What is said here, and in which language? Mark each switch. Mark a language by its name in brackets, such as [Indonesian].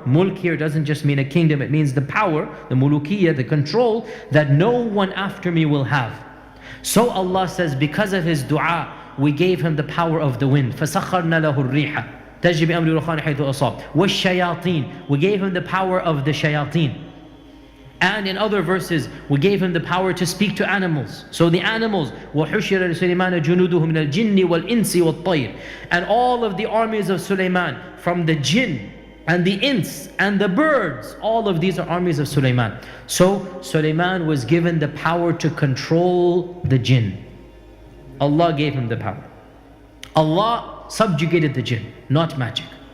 [English] Mulk here doesn't just mean a kingdom, it means the power, the mulukiyyah, the control that no one after me will have. So Allah says, because of his dua, we gave him the power of the wind. [Arabic] فَسَخَّرْنَا لَهُ الرِّيحَ تَجْرِي بِأَمْرِ رُخَانِ حَيْثُ أَصَابَ. وَالشَّيَاطِينَ. [English] We gave him the power of the shayateen. And in other verses, we gave him the power to speak to animals. So the animals, [Arabic] وَحُشِرَ لِسُلَيْمَانَ جُنُودُهُ مِنَ الْجِنِّ وَالْإِنسِ وَالطَّيْرِ. [English] And all of the armies of Sulaiman, from the jinn and the ins and the birds, all of these are armies of Sulaiman. So Sulaiman was given the power to control the jinn. Allah gave him the power. Allah subjugated the jinn, not magic.